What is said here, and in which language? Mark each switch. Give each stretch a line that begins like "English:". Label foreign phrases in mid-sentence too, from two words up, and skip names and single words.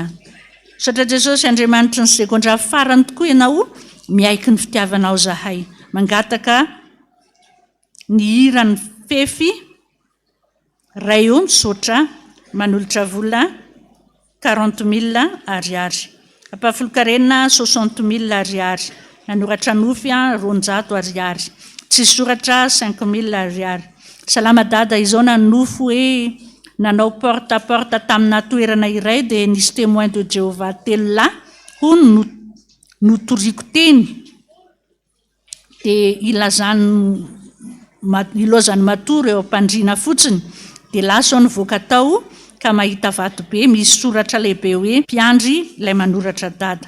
Malagasy: Misaotra Jesosy Andriamanitra ny sekondra farany tokoa ianao miaiky ny fitiavanao zahay, mangataka ny hirany fefy ray eo misaotra manolotra vola 40,000 ariary. Ampahafolokarenina 60,000 ariary. nanoratra nofy a 200 ariary. Tsy soratra 5000 ariary. Salama dada izao nanofo hoe nanao
French: porte à porte
Malagasy: tamina toerana iray dia nisy
French: témoin de Jéhovah
Malagasy: 3 lahy hono notoriako teny dia ilozany matory eo ampandriana fotsiny dia lasa nivoaka tao ka mahita vato be misy soratra lehibe hoe mpiandry ilay manoratra dada.